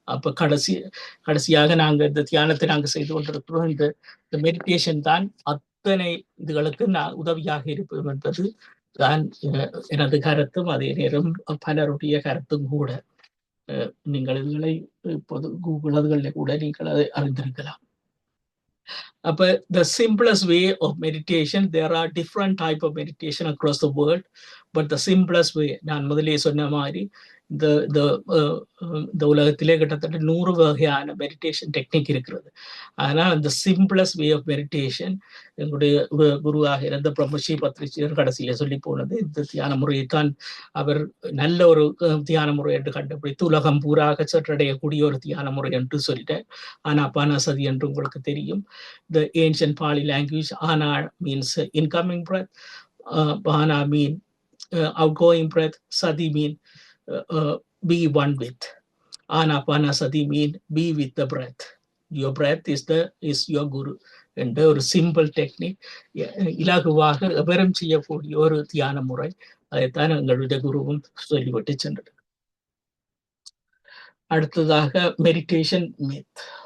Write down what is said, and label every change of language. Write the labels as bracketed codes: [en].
[ta] அப்போ கடைசியாக நாங்கள் இந்த தியானத்தை நாங்கள் செய்து கொண்டிருக்கிறோம். இந்த மெடிடேஷன் தான் அத்தனை இதுகளுக்கு நான் உதவியாக இருப்போம் என்பது தான் எனது கருத்தும் அதே நேரம் பலருடைய கருத்தும் கூட. நீங்கள் இதுகளை இப்போது கூகுள் அதுகளில் கூட நீங்கள் அதை அறிந்திருக்கலாம். அப்போ [en] the simplest way of meditation, there are different type of meditation across the world, but the simplest way, [ta] நான் முதலே சொன்ன மாதிரி இந்த உலகத்திலே கிட்டத்தட்ட 100 வகையான மெடிடேஷன் டெக்னிக் இருக்கிறது. ஆனால் அந்த சிம்பிளஸ்ட் வே ஆஃப் மெடிடேஷன் எங்களுடைய குருவாக இருந்த பிரம்மஸ்ரீ பத்ரிஜியர் கடைசியில சொல்லி போனது இந்த தியான முறையைத்தான் அவர் நல்ல ஒரு தியான முறை என்று கண்டுபிடித்து உலகம் பூராக சென்றடையக்கூடிய ஒரு தியான முறை என்று சொல்லிட்டார். ஆனாபானசதி என்று உங்களுக்கு தெரியும். [en] The ancient Pali language, ana means incoming breath, bana mean outgoing breath, sati mean be one with. Anapanasati mean be with the breath. Your breath is your guru. [ta] என்ற ஒரு சிம்பிள் டெக்னிக், இலகுவாக எவரும் செய்யக்கூடிய ஒரு தியான முறை. அதைத்தான் எங்களுடைய குருவும் சொல்லிவிட்டு சென்றது. அடுத்ததாக மெடிடேஷன் மித்.